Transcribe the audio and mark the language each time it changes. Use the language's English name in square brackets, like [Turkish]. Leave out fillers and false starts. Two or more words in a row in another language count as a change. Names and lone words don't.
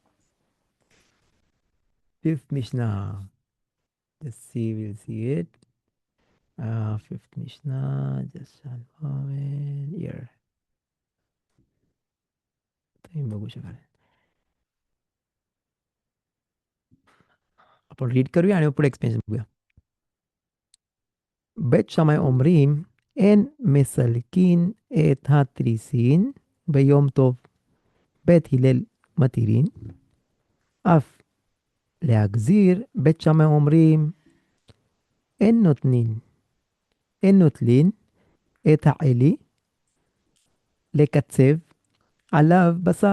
[English] fifth Mishna will see it. fifth Mishna just here [Marathi] तुम्ही बघू शकाल. आपण रीड करूया आणि पुढे एक्सप्लेनेशन बघूया. [Hebrew] בית שמאי אומרים אין מסלקין את התריסין ביום טוב. בית הלל מתירין. אף להגזיר בית שמאי אומרים אין נוטלין את העלי לקצב עליו בשר.